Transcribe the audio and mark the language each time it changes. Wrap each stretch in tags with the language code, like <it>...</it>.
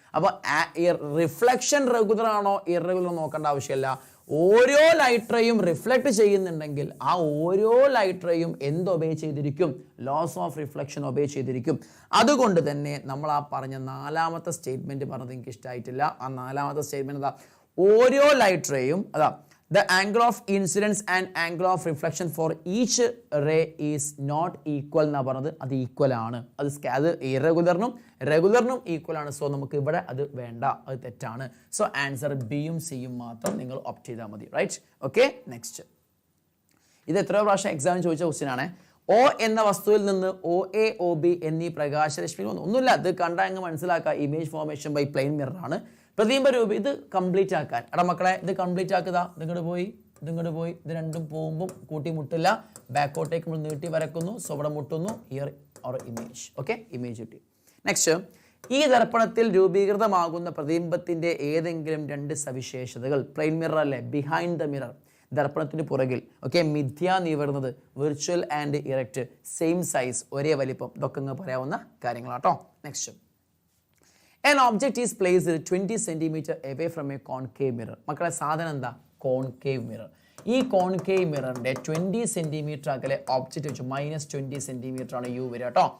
<ml>അപ്പോൾ reflection regular ആണോ irregular നോക്കേണ്ട ആവശ്യമില്ല. ഓരോ ലൈറ്റ് റേയും റിഫ്ലക്ട് ചെയ്യുന്നുണ്ടെങ്കിൽ ആ ഓരോ ലൈറ്റ് റേയും എന്ത് ഒബേ ചെയ്തിരിക്കും, ലോസ് ഓഫ് റിഫ്ലക്ഷൻ ഒബേ ചെയ്തിരിക്കും. അതുകൊണ്ട് തന്നെ നമ്മൾ ആ പറഞ്ഞ നാലാമത്തെ സ്റ്റേറ്റ്മെന്റ് പറഞ്ഞത് എനിക്ക് ഇഷ്ടമായിട്ടില്ല. ആ നാലാമത്തെ സ്റ്റേറ്റ്മെന്റ് എന്താ, ഓരോ light റേയും</ml> <en>the angle of incidence and angle of reflection for each ray is not equal</en> <ml>എന്നാ പറഞ്ഞത്. അത് ഈക്വൽ ആണ്, അത് ഇറഗുലറിനും റെഗുലറിനും ഈക്വൽ ആണ്. സോ നമുക്ക് ഇവിടെ അത് വേണ്ട, അത് തെറ്റാണ്. സോ ആൻസർ ബിയും സിയും മാത്രം നിങ്ങൾ ഓപ്റ്റ് ചെയ്താൽ മതി. Right, okay. നെക്സ്റ്റ്, ഇത് എത്രയോ പ്രാവശ്യം എക്സാമിന് ചോദിച്ച ക്വസ്റ്റ്യൻ ആണ്. O എന്ന വസ്തുവിൽ നിന്ന് OA OB എന്നീ പ്രകാശരശ്മികൾ ഒന്നുമില്ല, ഇത് കണ്ടാൽ അങ്ങ് മനസ്സിലാക്കുക.</ml> <en>image formation by plane mirror</en> <ml>ആണ്. പ്രതിബിംബ രൂപം ഇത് കംപ്ലീറ്റ് ആക്കാൻ മക്കളെ, ഇത് കംപ്ലീറ്റ് ആക്കുക. ഇതിങ്ങോട്ട് പോയി ഇത് രണ്ടും പോകുമ്പോൾ കൂട്ടിമുട്ടില്ല, ബാക്കോട്ടേക്ക് നമ്മൾ നീട്ടി വരക്കുന്നു. സോ ഇവിടെ മുട്ടുന്നു, here or image. Okay, image കിട്ടി. നെക്സ്റ്റ്, ഈ ദർപ്പണത്തിൽ രൂപീകൃതമാകുന്ന പ്രതിബിംബത്തിന്റെ ഏതെങ്കിലും രണ്ട് സവിശേഷതകൾ, പ്ലെയിൻ മിറർ അല്ലേ, ബിഹൈൻഡ് ദ മിറർ ദർപ്പണത്തിന് പുറകിൽ, ഓക്കെ, മിഥ്യ നിവർന്നത്,</ml> <en>virtual and erect, same size,</en> <ml>ഒരേ വലിപ്പം, ഇതൊക്കെ അങ്ങ് പറയാവുന്ന കാര്യങ്ങളാട്ടോ.</ml> <en>Next, an object is placed 20 cm away from a concave mirror.</en> <ml>മക്കളെ സാധനം എന്താ, കോൺകേവ് മിറർ. ഈ കോൺകേവ് മിററിന്റെ 20 സെന്റിമീറ്റർ അകലെ ഒബ്ജക്റ്റ് വെച്ചു -20 സെന്റിമീറ്റർ ആണ് യു വരിക കേട്ടോ.</ml>